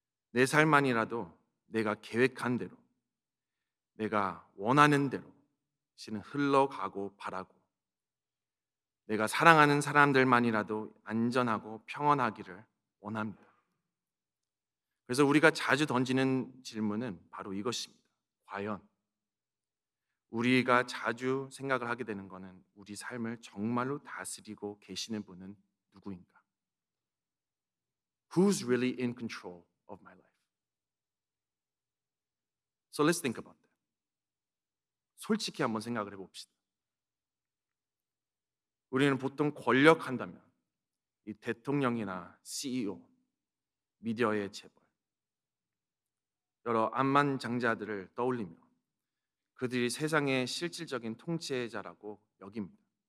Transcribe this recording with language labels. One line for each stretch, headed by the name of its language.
Korean: 내 삶만이라도 내가 계획한 대로, 내가 원하는 대로 실은 흘러가고 바라고, 내가 사랑하는 사람들만이라도 안전하고 평안하기를 원합니다. 그래서 우리가 자주 던지는 질문은 바로 이것입니다. 과연 우리가 자주 생각을 하게 되는 것은 우리 삶을 정말로 다스리고 계시는 분은 누구인가?
English: Who's really in control of my life? So let's think about that.
Korean: 솔직히 한번 생각을 해봅시다. 우리는 보통 권력한다면 이 대통령이나 CEO, 미디어의 재벌, 여러 암만장자들을 떠올리며 그들이 세상의 실질적인 통치자라고 여깁니다.